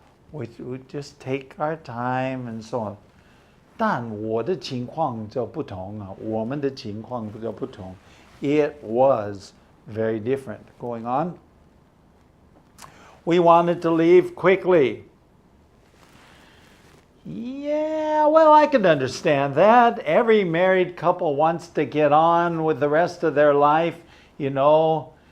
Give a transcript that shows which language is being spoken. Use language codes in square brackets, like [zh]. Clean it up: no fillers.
[en] We just take our time and so on. [zh] 但我的情况就不同啊，我们的情况就不同。 [en] It was very different going on. We wanted to leave quickly. Yeah, well, I can understand that. Every married couple wants to get on with the rest of their life, you know.